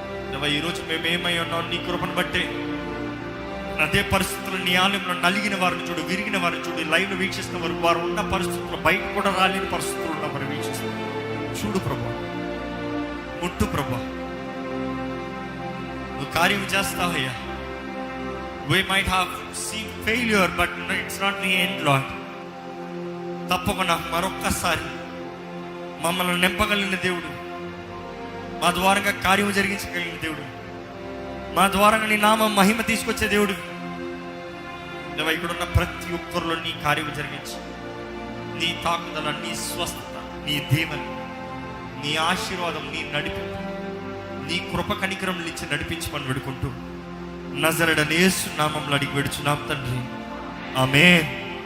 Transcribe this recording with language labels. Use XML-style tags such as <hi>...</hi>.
<te>దేవా, ఈరోజు మేము ఏమై ఉన్నాం నీ కృపను బట్టే. అదే పరిస్థితుల్లో నీ ఆలయంలో నలిగిన వారిని చూడు, విరిగిన వారిని చూడు, లైవ్లో వీక్షిస్తున్న వారు, వారు ఉన్న పరిస్థితుల్లో బయట కూడా రాలేని పరిస్థితులు ఉన్న వారు వీక్షిస్తున్నారు. చూడు ప్రభా, ముట్టు ప్రభా, నువ్వు కార్యం చేస్తావయ్యా.</te> <en>We might have seen failure, but it's not the end, Lord.</en> <te>తప్పకుండా మరొక్కసారి మమ్మల్ని నింపగలిగిన దేవుడు, మా ద్వారంగా కార్యం జరిగించగలిగిన దేవుడు, మా ద్వారంగా నీ నామం మహిమ తీసుకొచ్చే దేవుడు. దేవా, ఇక్కడున్న ప్రతి ఒక్కరిలో నీ కార్యం జరిగించి, నీ తాకుదల, నీ స్వస్థత, నీ దీవెన, నీ ఆశీర్వాదం, నీ నడిపింపు, నీ కృప కనికరం ఇచ్చి నడిపించమని వేడుకుంటూ నజరేయుడైన యేసు నామములో అడిగి వేడుచున్నాం తండ్రి. ఆమేన్.</te>